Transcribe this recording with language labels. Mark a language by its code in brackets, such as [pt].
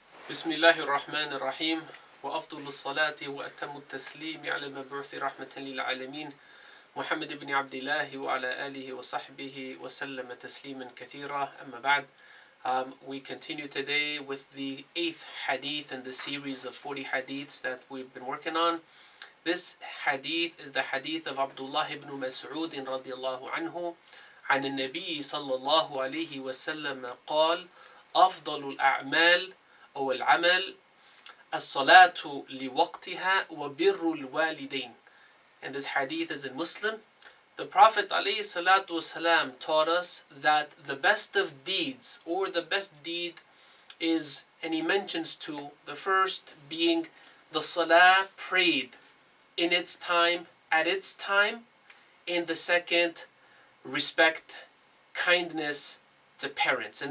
[ar] بسم الله الرحمن الرحيم وأفضل الصلاة وأتم التسليم على المبعوث رحمة للعالمين محمد بن عبد الله وعلى آله وصحبه وسلم تسليما كثيرا أما بعد. [en] We continue today with the 8th hadith in the series of 40 hadiths that we've been working on. This hadith is the hadith of Abdullah ibn Mas'ud [ar] رضي الله عنه عن النبي صلى الله عليه وسلم قال أفضل الأعمال أو العمل الصلاة لوقتها وبر الوالدين. [en] And this hadith is in Muslim. The Prophet ﷺ taught us that the best of deeds, or the best deed is, and he mentions two, the first being the salah prayed in its time, at its time, and the second, respect, kindness to parents.